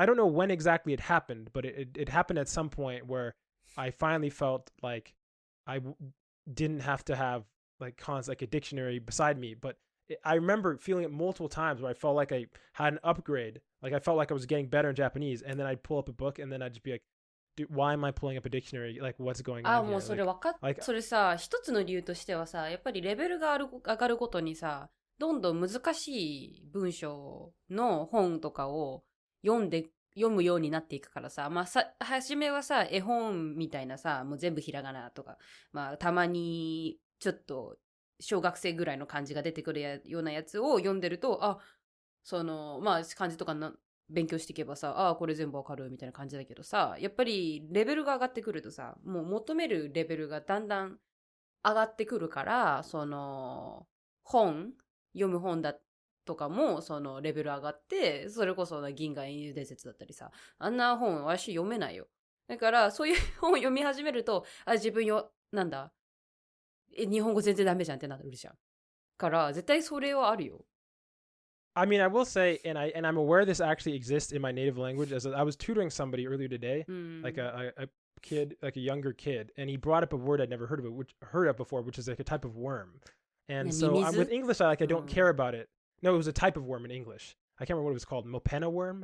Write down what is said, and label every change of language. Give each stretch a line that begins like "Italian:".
English: And I don't know when exactly it happened, but it happened at some point where I finally felt like I didn't have to have like a dictionary beside me. But I remember feeling it multiple times where I felt like I had an upgrade. Like I felt like I was getting better in Japanese, and then I'd pull up a book, and then I'd just be like, dude, why am I pulling up a dictionary? Like, what's going on here?
Japanese: もうそれ分かっ、それさ、一つの理由としてはさ、やっぱりレベルが上がるごとにさ、どんどん難しい文章の本とかを読むようになっていくからさ、まあ初めはさ、絵本みたいなさ、もう全部ひらがなとか、まあたまにちょっと小学生ぐらいの漢字が出てくるようなやつを読んでると、まあ漢字とか勉強していけばさ、これ全部わかるみたいな感じだけどさ、やっぱりレベルが上がってくるとさ、もう求めるレベルがだんだん上がってくるから、読む本だとかもレベル上がって、それこそ銀河英雄伝説だったりさ、あんな本私読めないよ。だからそういう本を読み始めると、自分なんだ、日本語全然ダメじゃんってなるじゃん。から絶対それはあるよ。
English: I mean, I will say, and I'm aware this actually exists in my native language. As I was tutoring somebody earlier today, like a kid, like a younger kid, and he brought up a word I'd never heard of before, which is like a type of worm. And so with English, I don't care about it. No, it was a type of worm in English. I can't remember what it was called. Mopena worm.